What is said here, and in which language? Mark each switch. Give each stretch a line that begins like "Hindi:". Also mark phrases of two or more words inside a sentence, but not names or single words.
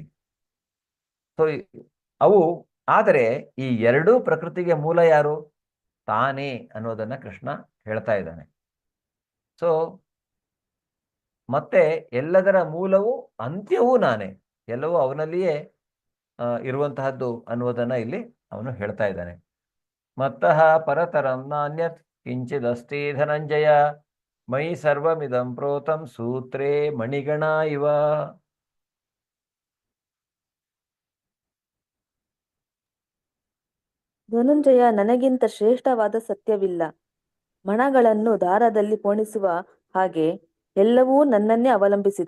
Kannada: ಸೊ ಅವು, ಆದರೆ ಈ ಎರಡೂ ಪ್ರಕೃತಿಗೆ ಮೂಲ ಯಾರು? ತಾನೇ ಅನ್ನೋದನ್ನ ಕೃಷ್ಣ ಹೇಳ್ತಾ ಇದ್ದಾನೆ. ಸೊ ಮತ್ತೆ ಎಲ್ಲದರ ಮೂಲವು ಅಂತ್ಯವೂ ನಾನೇ, ಎಲ್ಲವೂ ಅವನಲ್ಲಿಯೇ ಇರುವಂತಹದ್ದು ಅನ್ನುವುದನ್ನ ಇಲ್ಲಿ ಅವನು ಹೇಳ್ತಾ ಇದ್ದಾನೆ.
Sanskrit: ಮತ್ತಃ ಪರತರಂ ನಾನ್ಯತ್ ಕಿಂಚಿದಸ್ತಿ ಧನಂಜಯ ಮಯಿ ಸರ್ವಮಿದಂ ಪ್ರೋತಂ ಸೂತ್ರೇ ಮಣಿಗಣ ಇವ.
Kannada: ಧನುಂಜಯ, ನನಗಿಂತ ಶ್ರೇಷ್ಠವಾದ ಸತ್ಯವಿಲ್ಲ. ಮಣಗಳನ್ನು ದಾರದಲ್ಲಿ ಪೋಣಿಸುವ ಹಾಗೆ ಎಲ್ಲವೂ ನನ್ನನ್ನೇ ಅವಲಂಬಿಸಿದೆ.